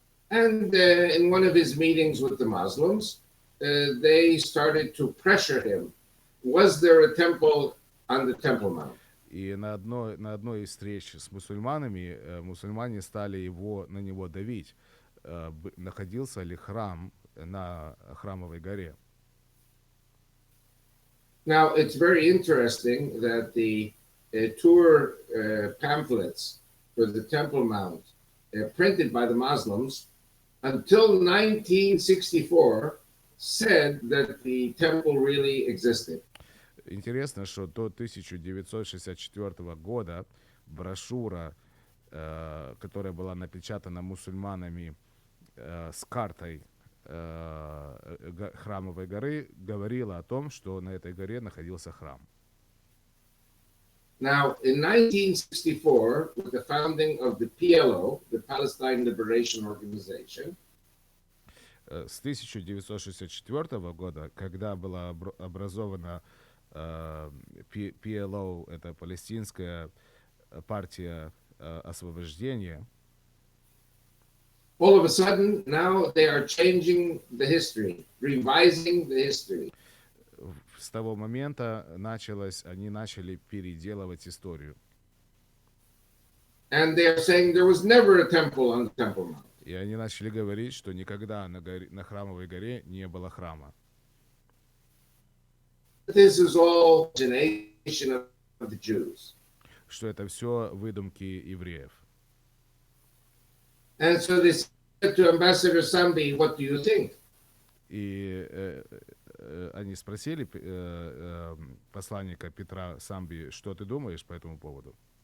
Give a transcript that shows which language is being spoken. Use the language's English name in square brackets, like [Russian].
[English] And in one of his meetings with the Muslims, they started to pressure him. Was there a temple on the Temple Mount? [Russian] И на одной из встреч с мусульманами мусульмане стали на него давить. Находился ли храм на Храмовой горе? [English] Now, it's very interesting that the tour pamphlets for the Temple Mount, printed by the Muslims, until 1964, said that the temple really existed. [Russian] Интересно, что до 1964 года брошюра, которая была напечатана мусульманами с картой Храмовой горы, говорила о том, что на этой горе находился храм. [English] Now, in 1964, with the founding of the PLO, the Palestine Liberation Organization, [Russian] с 1964 года, когда была образована PLO, это палестинская партия освобождения, [English] all of a sudden, now they are changing the history, revising the history. [Russian] С того момента они начали переделывать историю. [English] And they are saying there was never a temple on the Temple Mount. [Russian] И они начали говорить, что никогда на Храмовой горе не было храма. [English] This is all imagination of the Jews. [Russian] Что это все выдумки евреев. [English] And so they said to Ambassador Sambi, "What do you think?" [Russian] И они спросили посланника Петра Самби, что ты думаешь по этому поводу?